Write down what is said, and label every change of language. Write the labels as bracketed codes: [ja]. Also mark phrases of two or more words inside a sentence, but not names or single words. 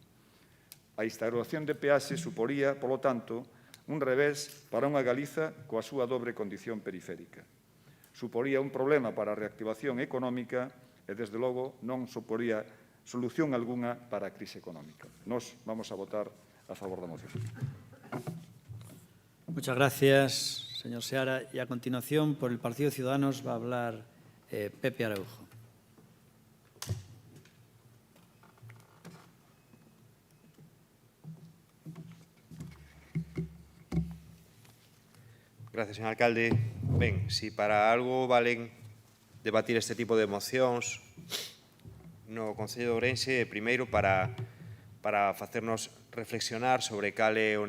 [gl] A instauración de peaxes suporía, polo tanto, un revés para unha Galiza coa súa dobre condición periférica. Suporía un problema para a reactivación económica e, desde logo, non suporía solución algunha para a crise económica. Nós vamos a votar a favor da moción. [es] Muchas gracias, señor Seara. Y a continuación, por el Partido de Ciudadanos, va a hablar Pepe Araujo. Gracias, señor alcalde. [gl] Ben, si para algo valen debatir este tipo de mocións no Concello de Ourense, primeiro para facernos reflexionar sobre cal é o